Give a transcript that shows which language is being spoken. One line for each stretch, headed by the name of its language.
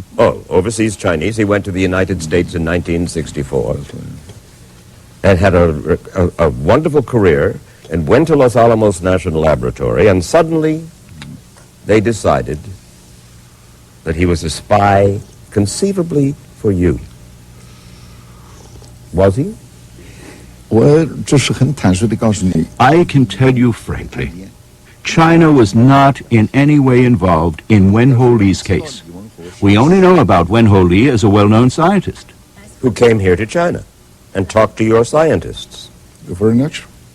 English: Oh, overseas Chinese. He went to the United States in 1964 and had a wonderful career and went to Los Alamos National Laboratory, and suddenly they decided that he was a spy conceivably for you. Was he?
Chinese: 我这是很坦率地告诉你。
English: I can tell you frankly, China was not in any way involved in Wen-Ho Lee's case. We only know about Wen-Ho Lee as a well-known scientist. Who came here to China and talked to your scientists. Very natural.